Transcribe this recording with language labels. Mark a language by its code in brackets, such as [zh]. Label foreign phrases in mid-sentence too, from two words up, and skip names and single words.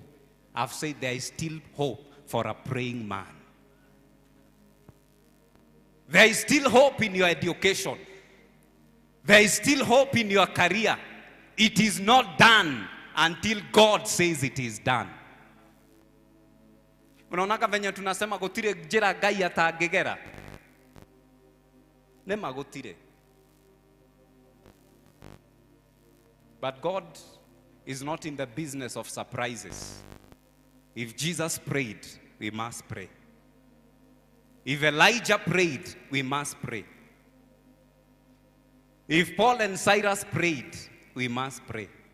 [en] I've said there is still hope for a praying man. There is still hope in your education. There is still hope in your career. It is not done until God says it is done. [sw] Unaonaka venye tunasema [ki] gutire njira Ngai atangigera. Nema gutire. [en] But God is not in the business of surprises. If Jesus prayed, we must pray. If Elijah prayed, we must pray. If Paul and Silas prayed, we must pray.